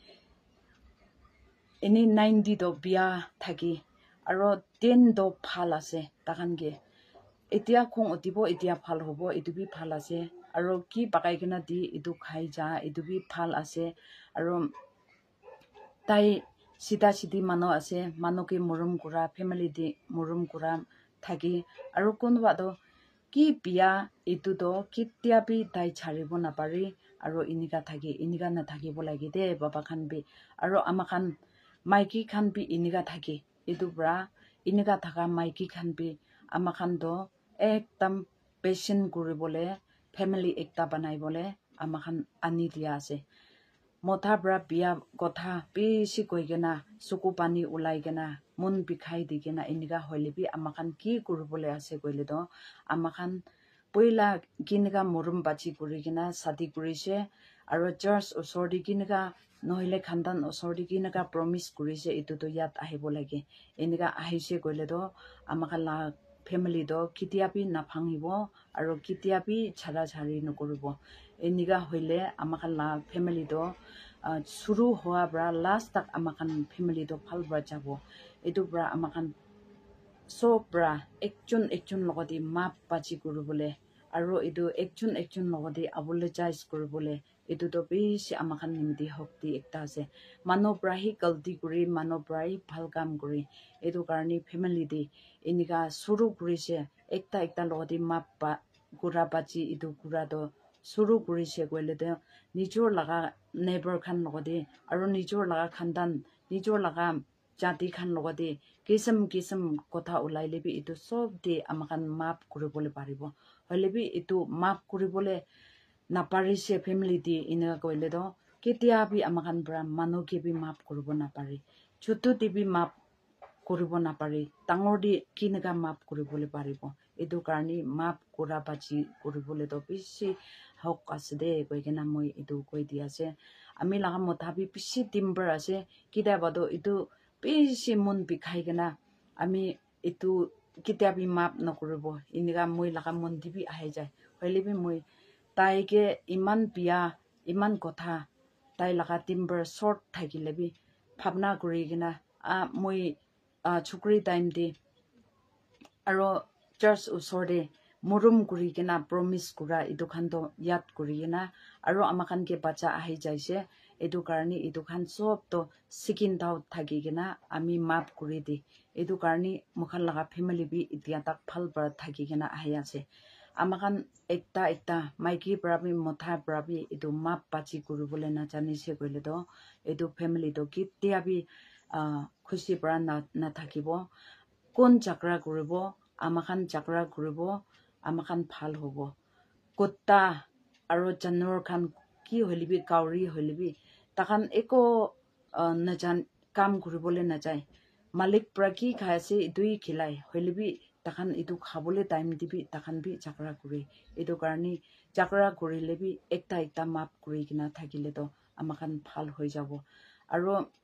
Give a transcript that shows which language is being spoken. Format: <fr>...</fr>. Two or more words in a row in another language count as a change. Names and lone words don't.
<nag>ini 90 do bia thaki aro 10 do phal ase takhan ge etia khong otibo etia phal hobo edu bi phal ase aro ki bakai gena di edu khai ja edu bi phal ase aro tai sida sidi mano ase mano ke murum kura family di murum kura thaki aro kunwa do ki bia etu do kitia bi tai charibo na pari aro inika thaki inika na thakibo lagi de baba khan bi aro amakan maiki khan bi inika thaki edu bra inika thaka maiki khan bi amakan do ekdam patient kuribole family ekta banai bole amakan ani dia ase motha bra bia kotha bishi koigena suku pani ulai gena mun bikhai digena inika hoilebi amakan ki kuribole ase koile do amakan poila kiniga murum bachi kurigena sadi kurise aro church usor di kiniga nohile khandan usor di kiniga promise kurise etu to yat ahibo lage inika ahise koile do amakala family do kitiapi na phangibo aro kitiapi chara chari nokoribo eniga hoile amakala family do suru hoa bra last tak amakan family do phal bra jabo edu bra amakan so bra ekchun logodi map bachi kuribole aro edu ekchun logodi apologize kuribole edu to bishi amakan nimdi hokti ekta ase mano brahi galti kuri mano brahi phal kam kuri edu karni family di eniga suru kurise ekta logodi map ba kura bachi edu kura do suru kurise koile de nijor laga neighbor khan logodi aro nijor laga khandan nijor laga jati khan logodi kisam kotha ulaile bi etu sob de amakan map kuribole paribo hoilebi etu map kuribole naparise family di ina koile do ketia bi amakan bra mano ke bi map kuribo na pare chotu ti bi map kuribo na pare tangor di kinaga map kuribole paribo edu karni map kura bachi kuribole do bishi hok asde koigena moi edu koi di ase ami laga mothabi bishi timber ase kida bado edu bishi mun bikhai gena ami etu kitabi map nokuribo iniga moi laga mon dibi ahe jai hoilebi moi tai ke iman pia iman kotha tai laga timber short thakilebi bhabna kurigena moi chukri time di aro church usorde murum kurigena promise kura edu khan do yat kurigena aro amakan ke bacha ahi jaise edu karni edu khan sob to sikin daw thakigena ami map kuri di edu karni mukhan laga family bi itia tak phal bar thakigena ahi ase amakan ekta maiki brabi motha brabi edu map bachi kuribole na jani se koile do edu family do kitia bi খুশি পৰা না থাকিব কোন যাত্ৰা কৰিব আমাখান যাত্ৰা কৰিব আমাখান ভাল হ'ব কুত্তা আৰু জানুৱাৰ খান কি হলিবি কাউৰী হলিবি তাখান একো নাজান কাম কৰিবলৈ নাযায় মালিক পৰা কি খাই আছে ইটোই খিলাই হলিবি তাখান ইটো খাবলৈ টাইম দিবি তাখান বি যাত্ৰা কৰি এইটো কাৰণে যাত্ৰা কৰিলে বি একটা মাপ কৰি কিনা থাকিলে তো আমাখান ভাল হৈ যাব আৰু</nag>